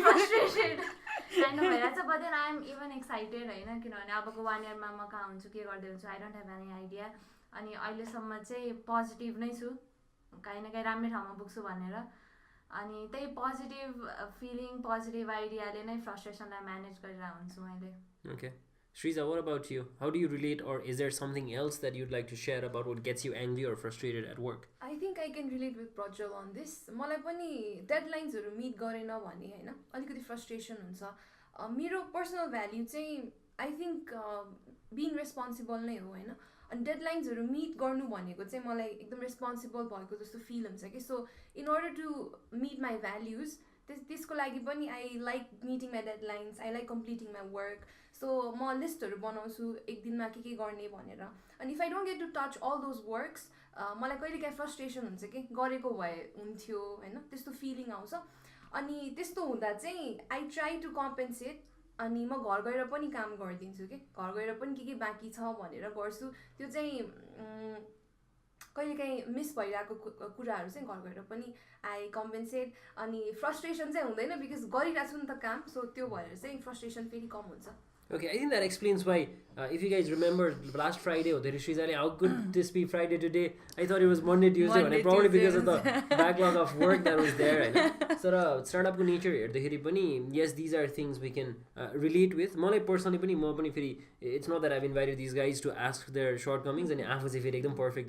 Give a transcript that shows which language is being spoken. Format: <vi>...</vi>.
<ne>Frustrated kind of भइरहेछ</ne> <en>but then I am even excited</en> <ne>होइन किनभने अबको 1 इयरमा म कहाँ हुन्छु के गर्दै हुन्छु</ne> <en>I don't have any idea</en> <ne>अनि अहिलेसम्म चाहिँ पोजिटिभ नै छु काहीँ न काहीँ राम्रै ठाउँमा पुग्छु भनेर अनि त्यही पोजिटिभ फिलिङ पोजिटिभ आइडियाले नै फ्रस्ट्रेसनलाई म्यानेज गरेर हुन्छु मैले</ne> <en>Okay. Shriza, what about you? How do you relate, or is there something else that you'd like to share about what gets you angry or frustrated at work? I think I can relate with Prajwal on this.</en> <ne>मलाई पनि डेडलाइन्सहरू meet गरेन भने होइन अलिकति frustration हुन्छ मेरो personal value चाहिँ</ne> <en>I think being responsible</en> <ne>नै हो होइन अनि डेडलाइन्सहरू मिट गर्नु भनेको चाहिँ मलाई एकदम रेस्पोन्सिबल भएको जस्तो फिल हुन्छ कि</ne> <en>so in order to meet my values</en> <ne>त्यसको लागि पनि</ne> <en>I like meeting my deadlines I like completing my work</en> <ne>so म लिस्टहरू बनाउँछु एक दिनमा के गर्ने भनेर अनि</ne> <en>if I don't get to touch all those works</en> <ne>मलाई कहिले काहीँ फ्रस्ट्रेसन हुन्छ कि गरेको भए हुन्थ्यो होइन त्यस्तो फिलिङ आउँछ अनि त्यस्तो हुँदा चाहिँ</ne> <en>I try to compensate</en> <ne>अनि म घर गएर पनि काम गरिदिन्छु कि घर गएर पनि के बाँकी छ भनेर गर्छु त्यो चाहिँ कहिलेकाहीँ मिस भइरहेको कुराहरू चाहिँ घर गएर पनि आई कम्पेन्सेट अनि फ्रस्ट्रेसन चाहिँ हुँदैन बिकज गरिरहेको छु नि त काम सो त्यो भएर चाहिँ फ्रस्ट्रेसन फेरि कम हुन्छ</ne> <en>Okay, I think that explains why, if you guys remember last Friday, how could this be Friday today? I thought it was Monday, Tuesday, Monday, probably Tuesday because of the backlog of work that was there. So, startup nature here, yes, these are things we can relate with. Malai personally, it's not that I've invited these guys to ask their shortcomings, and I was perfect.</en>